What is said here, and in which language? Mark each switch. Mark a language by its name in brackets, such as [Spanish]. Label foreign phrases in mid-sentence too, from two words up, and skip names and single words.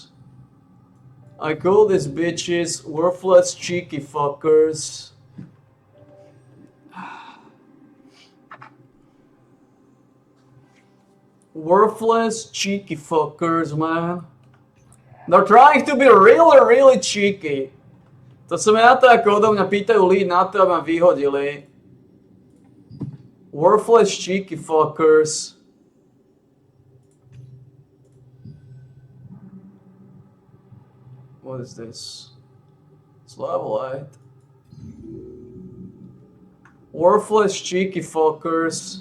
[English] I call these bitches worthless cheeky fuckers. Worthless cheeky fuckers, man. They're trying to be really cheeky. [Slovak] To som ja to, ako odo mňa pýtajú lead na to, aby ma vyhodili. [English] Worthless cheeky fuckers. What is this? It's level 8. Worthless cheeky fuckers.